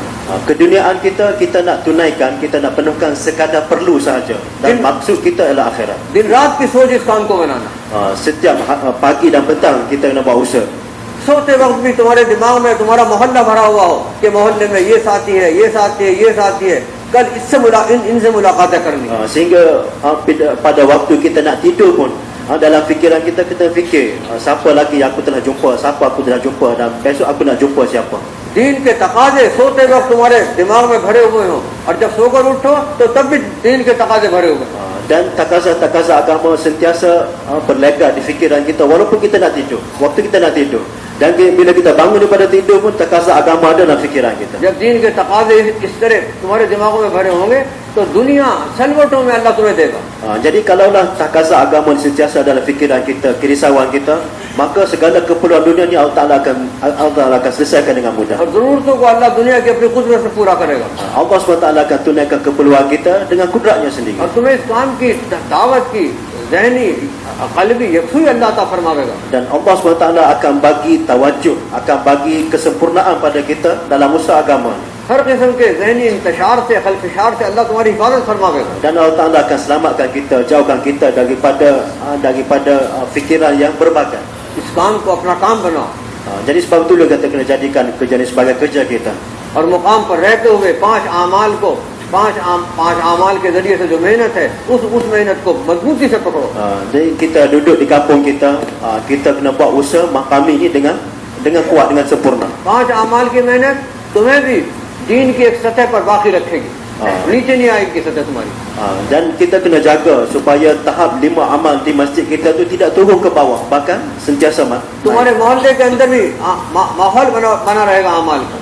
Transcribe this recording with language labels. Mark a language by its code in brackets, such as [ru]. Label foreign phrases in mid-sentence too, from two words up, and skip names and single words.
[ms] Keduniaan kita nak tunaikan, kita nak penuhkan sekadar perlu sahaja dan maksud kita adalah akhirat. [hi] दिन रात की सोच इस काम को बनाना। [ms] Setiap pagi dan petang kita kena buat usaha. [hi] सोते वक्त भी तुम्हारे दिमाग में तुम्हारा मोहल्ला भरा हुआ हो कि मोहल्ले में ये साथी है, ये साथी है, ये साथी है, कल इनसे मुलाकातें करनी। [ms] Sehingga pada waktu kita nak tidur pun dalam fikiran kita fikir siapa lagi yang aku telah jumpa, siapa aku telah jumpa dan besok aku nak jumpa siapa. [hi] दीन के तकाजे सोते वक्त तुम्हारे दिमाग में भरे हुए हो और जब सोकर उठो तो तब भी दीन के तकाजे भरे हुए। [ms] Dan takaza agama sentiasa berlegar di fikiran kita walaupun kita nak tidur, waktu kita nak tidur. Dan bila kita bangun daripada tidur pun takaza agama ada dalam fikiran kita. [hi] जब दीन के तकाजे इस तरह तुम्हारे दिमागों में भरे होंगे तो दुनिया सलवटों में अल्लाह तुम्हें देगा। [ms] Jadi kalaulah takaza agama sentiasa dalam fikiran kita, kerisauan kita, maka segala keperluan dunia ni Allah Ta'ala akan selesaikan dengan mudah. [hi] और जरूरतों को अल्लाह दुनिया की अपनी कुदरत से पूरा करेगा। [ms] Allah SWT akan tunaikan keperluan kita dengan kudratnya sendiri. [hi] और तुम्हें इस्लाम की दावत की ज़हनी क़ल्बी यकसूई अल्लाह ताला फरमावेगा। [ms] Dan Allah SWT akan bagi tawajuh, akan bagi kesempurnaan pada kita dalam usaha agama. [hi] हर किस्म के ज़हनी इंतशार से खलफिशार से अल्लाह तुम्हारी हिफाजत फरमावेगा। [ms] Dan Allah Ta'ala akan selamatkan kita, jauhkan kita daripada fikiran yang berbagai. [hi] इस काम को अपना काम बनाओ [ms] Jadi sebab itulah kita kena jadikan kerja ini sebagai kerja kita. [hi] और मुकाम पर रहते हुए पांच आमाल के जरिए से जो मेहनत है उस मेहनत को मजबूती से पकड़ो। [ms] Jadi kita duduk di kampung kita, kita kena buat usaha mahkami ini dengan kuat, dengan sempurna. [hi] 5 आमाल की मेहनत तुम्हें भी दीन की एक सतह पर बाकी रखेगी, नीचे नहीं आएगी सतह तुम्हारी। [ms] Dan kita kena jaga supaya tahap 5 amal di masjid kita tu tidak turun ke bawah, bahkan sentiasa [hi] तुम्हारे मोहल्ले के अंदर भी माहौल बना रहेगा अमाल का।